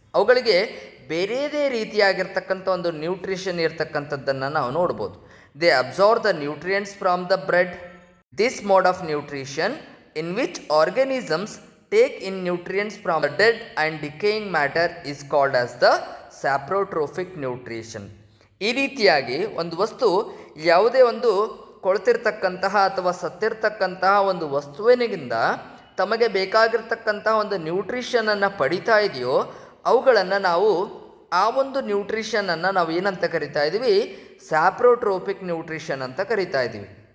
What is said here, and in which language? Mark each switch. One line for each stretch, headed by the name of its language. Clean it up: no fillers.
Kannada: ಅವುಗಳಿಗೆ ಬೇರೆಯದೇ ರೀತಿಯಾಗಿರ್ತಕ್ಕಂಥ ಒಂದು ನ್ಯೂಟ್ರಿಷನ್ ಇರ್ತಕ್ಕಂಥದ್ದನ್ನು ನಾವು ನೋಡ್ಬೋದು.
English: They absorb the nutrients from the bread. This mode of nutrition in which organisms take in nutrients from the dead and decaying matter is called as the saprotrophic nutrition.
Kannada: ಈ ರೀತಿಯಾಗಿ ಒಂದು ವಸ್ತು ಯಾವುದೇ ಒಂದು ಕೊಳೆತಿರ್ತಕ್ಕಂತಹ ಅಥವಾ ಸತ್ತಿರ್ತಕ್ಕಂತಹ ಒಂದು ವಸ್ತುವಿನಿಂದ ತಮಗೆ ಬೇಕಾಗಿರ್ತಕ್ಕಂತಹ ಒಂದು ನ್ಯೂಟ್ರಿಷನನ್ನು ಪಡಿತಾ ಇದೆಯೋ ಅವುಗಳನ್ನು ನಾವು ಆ ಒಂದು ನ್ಯೂಟ್ರಿಷನನ್ನು ನಾವು ಏನಂತ ಕರಿತಾ ಇದ್ದೀವಿ, ಸ್ಯಾಪ್ರೋಟ್ರೋಪಿಕ್ ನ್ಯೂಟ್ರಿಷನ್ ಅಂತ ಕರಿತಾ ಇದ್ದೀವಿ.